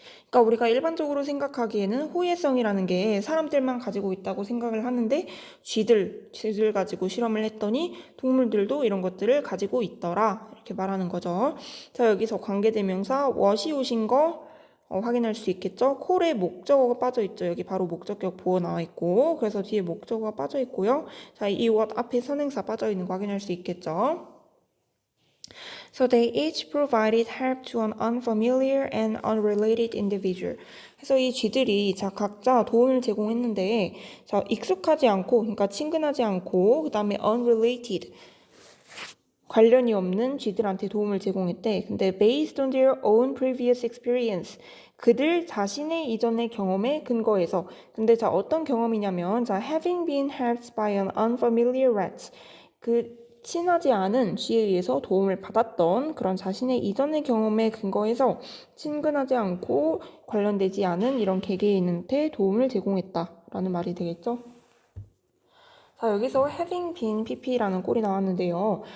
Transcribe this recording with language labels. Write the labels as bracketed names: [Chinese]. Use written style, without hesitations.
[Korean] 그러니까 우리가 일반적으로 생각하기에는 호혜성이라는 게 사람들만 가지고 있다고 생각을 하는데 쥐들 가지고 실험을 했더니 동물들도 이런 것들을 가지고 있더라 이렇게 말하는 거죠. 자, 여기서 관계대명사 what이 오신 거 확인할 수 있겠죠. 콜에 목적어가 빠져 있죠. 여기 바로 목적격 보어 나와 있고 그래서 뒤에 목적어가 빠져 있고요. 자, 이 what 앞에 선행사 빠져 있는 거 확인할 수 있겠죠. [English] So they each provided help to an unfamiliar and unrelated individual. [Korean] 그래서 이 쥐들이 자 각자 도움을 제공했는데 자 익숙하지 않고 그러니까 친근하지 않고 그다음에 unrelated 관련이 없는 쥐들한테 도움을 제공했대. [English] 근데 based on their own previous experience. [Korean] 그들 자신의 이전의 경험에 근거해서. [English] 근데 자 [Korean] 어떤 경험이냐면 [English] 자 having been helped by an unfamiliar rat. [Korean] 그 친하지 않은 쥐에 의해서 도움을 받았던 그런 자신의 이전의 경험에 근거해서 친근하지 않고 관련되지 않은 이런 개개인한테 도움을 제공했다라는 말이 되겠죠. 자, 여기서 having been pp라는 꼴이 나왔는데요.